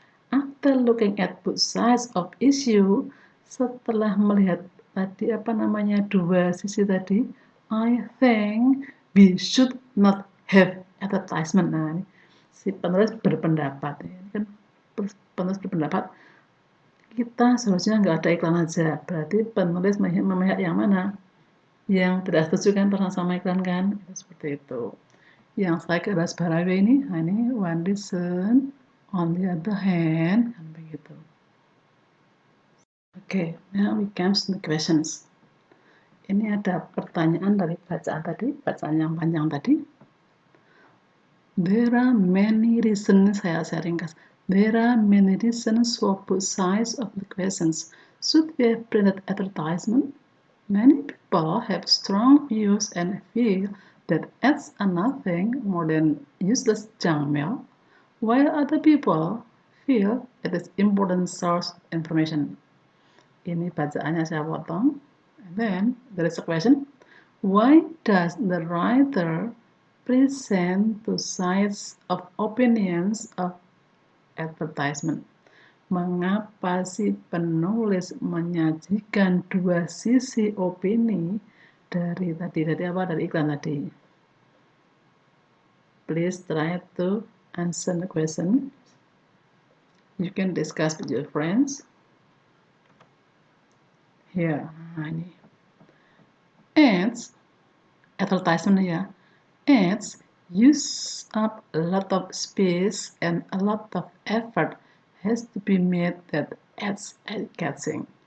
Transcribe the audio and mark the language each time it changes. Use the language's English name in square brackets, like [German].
[English] After looking at both sides of issue, [Indonesian] setelah melihat tadi dua sisi tadi, [English] I think we should not have advertisement. [Indonesian] Nah, ini si penulis berpendapat. Ini kan penulis berpendapat kita seharusnya nggak ada iklan aja. Berarti penulis memihak yang mana? Yang tidak setuju kan pernah sama iklan kan? Seperti itu. Yang saya garis bawahi ini, nah ini [English] one reason, on the other hand, [Indonesian] kan begitu. [English] Okay, now we come to the questions. [Indonesian] Ini ada pertanyaan dari bacaan yang panjang tadi. [English] There are many reasons, [Indonesian] saya ringkas. [English] There are many reasons for both sides of the questions. Should we have printed advertisement? Many people have strong views and feel that ads are nothing more than useless junk mail, while other people feel it is important source of information. [Indonesian] Ini bacaannya saya potong. [English] And then there is a question. Why does the writer present two sides of opinions of advertisement? [Indonesian] Mengapa si penulis menyajikan dua sisi opini dari iklan tadi? [English] Please try to answer the question. You can discuss with your friends. Here, [Indonesian] ini. [English] Ads, advertisement ya. Ads use up a lot of space and a lot of effort has to be made that ads eye-catching.